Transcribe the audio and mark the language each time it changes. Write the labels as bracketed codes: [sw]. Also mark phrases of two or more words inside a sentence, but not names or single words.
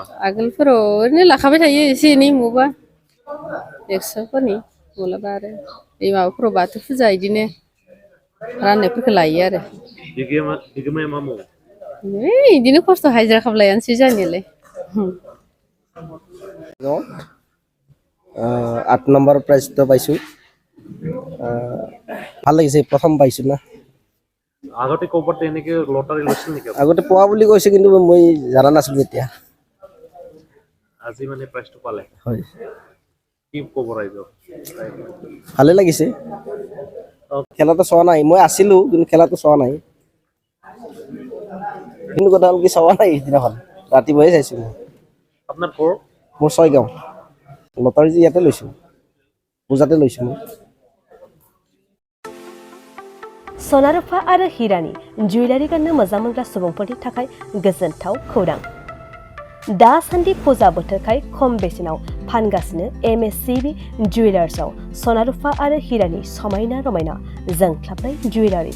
[brx] आगोलफोराव ओरैनो लाखाबाय थायो एसे एनै मबा 100फोरनि, माब्लाबा आरो बे माबाफोराव बाथौ फुजा बिदिनो राननायफोरखौ लायो आरो। बिगोमाया मा मावो? बिदिनो खस्थ' हाजिरा खामलायानोसै जोंहानियालाय। [as] 8 নম্বৰ প্ৰাইজটো পাইছোঁ। ভাল লাগিছে, প্ৰথম পাইছোঁ না। আগতে ক'ৰবাত এনেকে লটাৰী লৈছিল নেকি? আগতে পোৱা বুলি কৈছে, কিন্তু মই জানা নাছিলোঁ তেতিয়া। আজি মানে প্ৰাইজটো পালে? হয়। কি ক'ব ৰাইজক? ভালে লাগিছে। খেলাটো চোৱা নাই, মই আছিলোঁ কিন্তু খেলাটো চোৱা নাই। কিন্তু কথা হ'ল কি, চোৱা নাই সিদিনাখন, ৰাতিপুৱাই চাইছোঁ মই। আপোনাৰ ঘৰ? মোৰ 6 গাঁও। লটাৰী যে ইয়াতে লৈছোঁ, পূজাতে লৈছোঁ মই। [brx] सना रुफा आरो हिरानि जुवेलारि गाननो मोजां मोनग्रा सुबुंफोरनि थाखाय गोजोनथाव खौरां। दासान्दि फुजा बोथोरखाय खम बेसेनाव फानगासिनो MSCB जुवेलार्सआव सना रुफा आरो हिरानि समायना रमायना जोंख्लाबनाय जुवेलारिस।